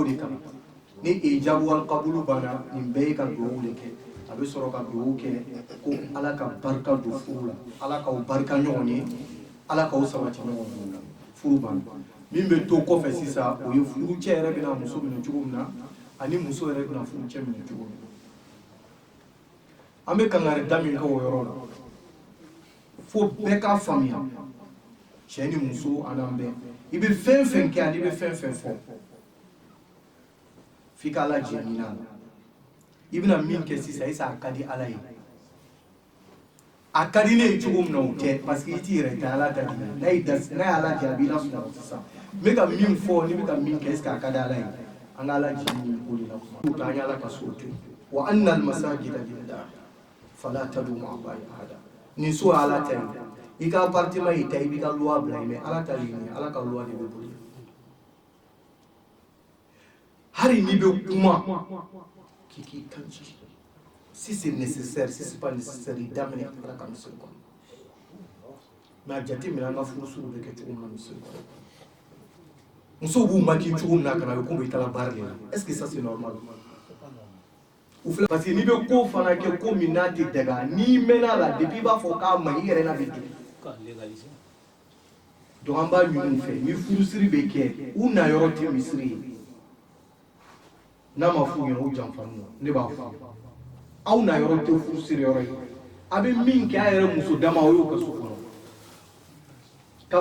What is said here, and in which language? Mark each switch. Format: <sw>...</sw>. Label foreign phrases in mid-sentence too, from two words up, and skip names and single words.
<bm>de kalan ni</bm> <ar>الإيجاب والقبول</ar> <bm>banna nin bɛɛ ye ka duwawu de kɛ a bɛ sɔrɔ ka duwawu kɛ ko ala ka barika don furu la ala k'aw barika ɲɔgɔn ye ala k'aw sabati ɲɔgɔn ye furu banna min bɛ to kɔfɛ sisan o ye furu cɛ yɛrɛ bɛna muso minɛ cogo min na ani muso yɛrɛ bɛna furu cɛ minɛ cogo min na an bɛ kangari da min kɛ o yɔrɔ la fo bɛɛ k'a faamuya cɛ ni muso an'an bɛɛ i bɛ fɛn fɛn kɛ ani i bɛ fɛn fɛn fɔ f'i ka ala jɛ ɲini a la i bɛna min kɛ sisan</bm> <fr>est-ce que</fr> <bm>a ka di ala ye a ka di ne ye cogo min na o tɛ parce que i t'i yɛrɛ ta ala ta di n'a ye ala jɛ a b'i lasunɔgɔ sisan n bɛ ka min fɔ ni bɛ ka min kɛ</bm> <fr>est-ce que</fr> <bm>a ka di ala ye an ka ala jɛ ɲini o de la kuma an y'ala ka so to</bm> <ar>وأن المساجد لله فلا تدعوا مع الله أحدا</ar> <bm>nin so ala ta ye i ka appartement yi ta i b'i ka loi bila mais ala ta ye ala ka loi de bɛ boli hari ni bɛ kuma k'i kanji</bm> <fr>si c'est nécessaire si c'est pas nécessaire</fr> <bm>i daminɛ ala ka misiri kɔnɔ mais a jate minɛ an ka furusiriw bɛ kɛ cogo min na misiri kɔnɔ musow b'u maquiller cogo min na ka na a bɛ komi i taara baara de la</bm> <fr>est-ce que ça c'est normal parce que</fr> <bm>n'i bɛ ko fana kɛ ko min n'a tɛ daga n'i mɛnna la depuis i b'a fɔ k'a ma ɲi i yɛrɛ n'a bɛ digi donc an b'a ɲini u fɛ ni furusiri bɛ kɛ u na yɔrɔ tɛ misiri ye n'a ma f'u ɲɛna u janfa n'u ne b'a fɔ aw na yɔrɔ tɛ furusiri yɔrɔ ye a bɛ min kɛ a yɛrɛ muso dama o y'o ka so kɔnɔ ka</bm>